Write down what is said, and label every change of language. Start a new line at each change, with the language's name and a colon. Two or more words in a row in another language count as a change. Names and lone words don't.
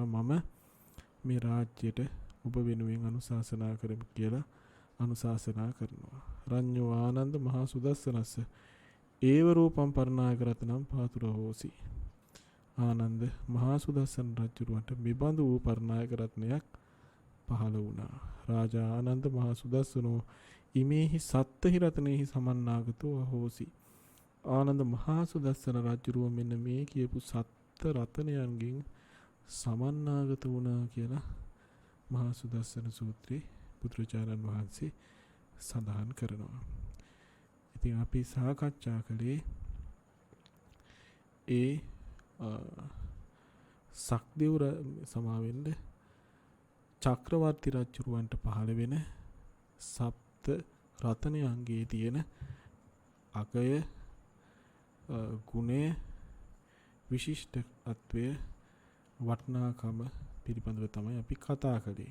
Sinhala: මම මේ රාජ්‍යයට ඔබ වෙනුවෙන් අනුශාසනා කරමි කියලා අනුශාසනා කරනවා.
Pali: රඤ්ඤෝ ආනන්ද මහා සුදස්සනස්ස ඒව රූපම් පරිනායක රතනම් පාතුර හෝසි.
Sinhala: ආනන්ද මහා සුදස්සන රජුරවන්ට මෙබඳු වූ පරිනායක රත්නයක් පහළ වුණා.
Pali: රාජා ආනන්ද මහා සුදස්සනෝ ඉමේහි සත්තහි රතනෙහි සමන්නාගතෝ හෝසි.
Sinhala: ආනන්ද මහා සුදස්සන රජුරුව මෙන්න මේ කියපු සත්ත රතනයන්ගෙන් සමන්නාගත වුණා කියලා මහා සුදස්සන සූත්‍රයේ බුදුරජාණන් වහන්සේ සඳහන් කරනවා. ඉතින් අපි සාකච්ඡා කළේ ඒ සක්දෙව් සමාවෙන්න චක්‍රවර්ති රජුරවන්ට පහළ වෙන සප්ත රතනයන්ගේ තියෙන අගය ගුණය විශිෂ්ටත්වය වටිනාකම පිළිබඳව තමයි අපි කතා කළේ.